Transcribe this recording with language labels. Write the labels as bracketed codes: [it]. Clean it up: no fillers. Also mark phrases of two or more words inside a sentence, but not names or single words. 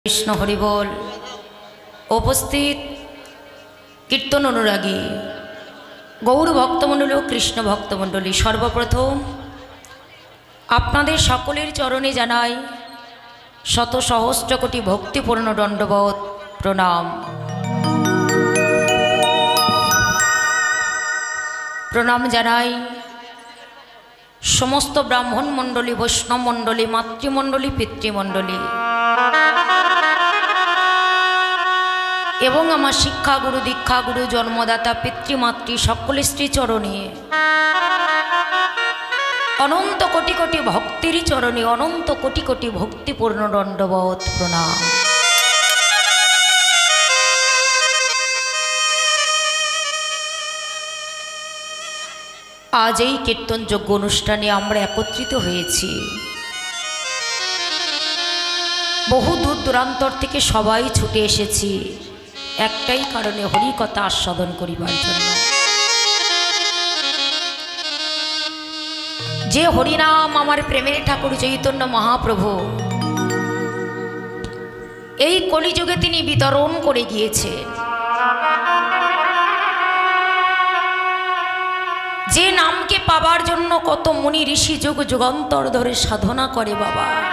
[bn] কৃষ্ণ হরি বোল। উপস্থিত কীর্তন অনুরাগী গৌর ভক্তমণ্ডলী আর কৃষ্ণ ভক্তমণ্ডলী সর্বপ্রথম আপনাদের সকলের চরণে জানাই শত সহস্র কোটি ভক্তিপূর্ণ দণ্ডবৎ প্রণাম। প্রণাম জানাই সমস্ত ব্রাহ্মণ মণ্ডলী বৈষ্ণব মণ্ডলী মাতৃমণ্ডলী পিতৃমণ্ডলী এবং আমার শিক্ষা গুরু দীক্ষা গুরু জন্মদাতা পিতৃমাতৃ সকল স্ত্রী চরণে অনন্ত কোটি কোটি ভক্তির চরণে অনন্ত কোটি কোটি ভক্তিপূর্ণ দণ্ডবৎ প্রণাম। आज এই কীর্তনযোগ্য অনুষ্ঠানে আমরা একত্রিত হয়েছি। বহু দূর দূরান্তর থেকে সবাই ছুটে এসেছি একটাই কারণে, হরি কথা আস্বাদন করিবার জন্য। যে হরিনাম আমার প্রেমের ঠাকুর চৈতন্য মহাপ্রভু এই কলিযুগে তিনি বিতরণ করে গিয়েছেন, যে নামকে পাবার জন্য কত মুনি ঋষি যুগ যুগান্তর ধরে সাধনা করে বাবা,